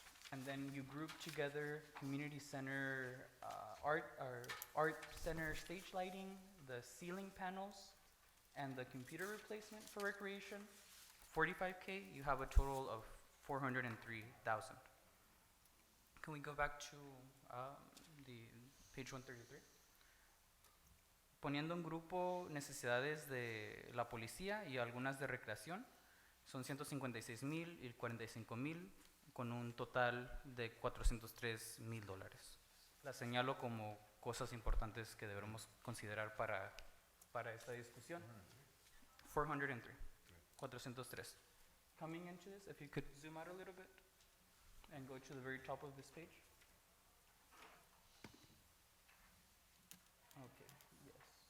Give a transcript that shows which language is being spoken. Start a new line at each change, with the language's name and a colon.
English: And then you group together community center, art center stage lighting, the ceiling panels, and the computer replacement for recreation, $45K, you have a total of $403,000. Can we go back to the page 133?
Spanish: Poniendo en grupo necesidades de la policía y algunas de recreación, son $156,000 y $45,000, con un total de $403,000. Las señalo como cosas importantes que deberemos considerar para esta discusión.
English: 403, 403. Coming into this, if you could zoom out a little bit and go to the very top of this page. Okay, yes.